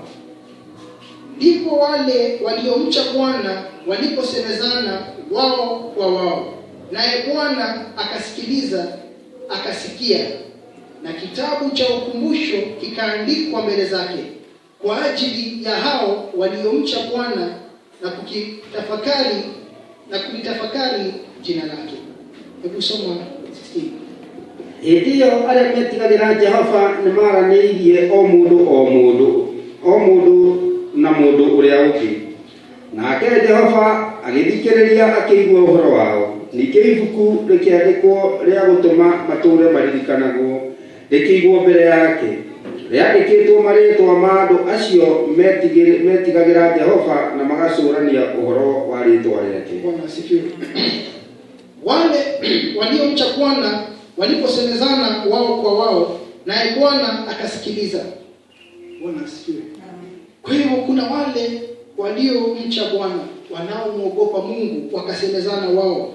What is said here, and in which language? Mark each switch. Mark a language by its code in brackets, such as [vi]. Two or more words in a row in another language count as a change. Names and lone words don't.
[sw] Ndipo wale waliomcha Bwana waliposemezana wao kwa wao, naye Bwana akasikiliza, akasikia, na kitabu cha ukumbusho kikaandikwa mbele zake kwa ajili ya hao waliomcha Bwana na kukitafakari na kulitafakari jina lake. Hebu soma 16. [ki] Ndiyo arĩa metigagĩra Jehova nĩmaranĩirie o mũndũ na mũndũ ũrĩa ũngĩ. Nake Jehova agĩthikĩrĩria akĩigua ũhoro wao. Ningĩ ibuku rĩkĩandĩkwo rĩa gũtũma matũũre maririkanagwo rĩkĩigwo mbere yake. Rĩandĩkĩtwo marĩĩtwa ma andũ acio metigagĩra Jehova na magacũrania ũhoro wa rĩĩtwa rĩake. [sw] Bwana asifiwe. Wale waliomcha Bwana waliposemezana wao kwa wao, naye Bwana akasikiliza. Bwana asifiwe. Kwa hivyo kuna wale waliomcha Bwana, wanaomwogopa Mungu, wakasemezana wao.